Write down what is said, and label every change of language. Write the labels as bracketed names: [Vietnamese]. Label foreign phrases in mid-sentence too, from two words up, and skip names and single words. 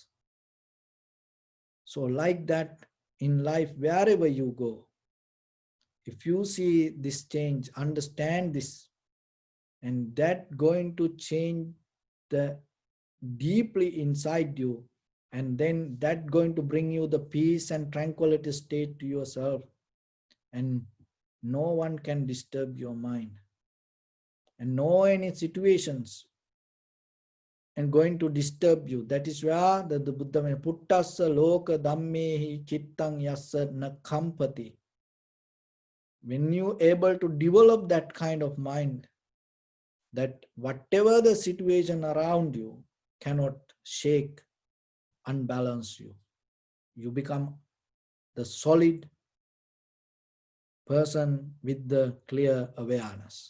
[English] So, like that, in life, wherever you go, if you see this change, understand this, and that going to change the deeply inside you, and then that going to bring you the peace and tranquility state to yourself, and no one can disturb your mind, and no any situations and going to disturb you. That is where the Buddha means [Pali] puttassa loka dhammehi chittang yassa na kampati. [English] When you able to develop that kind of mind, that whatever the situation around you cannot shake, unbalance you. You become the solid person with the clear awareness.